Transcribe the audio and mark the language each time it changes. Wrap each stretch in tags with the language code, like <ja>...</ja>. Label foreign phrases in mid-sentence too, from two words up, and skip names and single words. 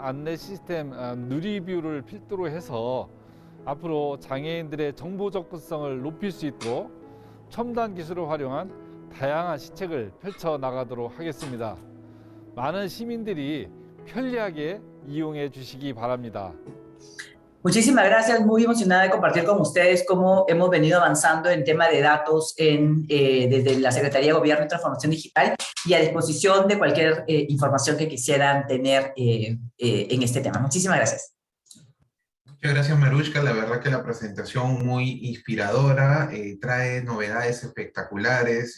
<ko>안내 시스템 누리뷰를 필두로 해서 앞으로 장애인들의 정보 접근성을 높일 수 있도록 첨단 기술을 활용한 다양한 시책을 펼쳐 나가도록 하겠습니다. 많은 시민들이 편리하게 이용해 주시기 바랍니다.</ko> <es>Muchísimas gracias, muy emocionada de compartir con ustedes cómo hemos venido avanzando en tema de datos desde la Secretaría de Gobierno y Transformación Digital y a disposición de cualquier información que quisieran tener en este tema. Muchísimas gracias. Muchas gracias, Marushka. La verdad que la presentación muy inspiradora, trae novedades espectaculares.</es>